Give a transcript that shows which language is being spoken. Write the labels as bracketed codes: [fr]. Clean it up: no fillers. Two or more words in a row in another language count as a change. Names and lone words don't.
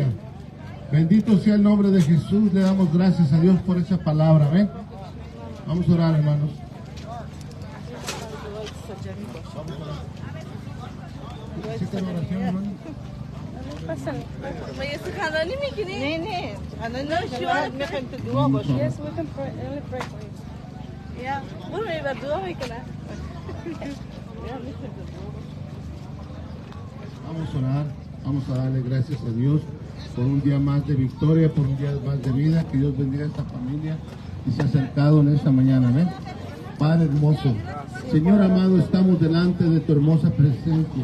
[es] Bendito sea el nombre de Jesús. Le damos gracias a Dios por esa palabra. ¿Ven? Vamos a orar, hermanos. ¿Necesitan oración, hermano? [tl] Nene, ano na [en] No, [tl] siya? [en] sure. [tl] May kantudua ba siya? [en] Yes, we can pray, only pray for you. Yeah. [es] Bueno, me iba a dudar hoy que la. Vamos a orar, vamos a darle gracias a Dios por un día más de victoria, por un día más de vida. Que Dios bendiga a esta familia y se ha acercado en esta mañana. ¿Ven? Padre hermoso, Señor amado, estamos delante de tu hermosa presencia.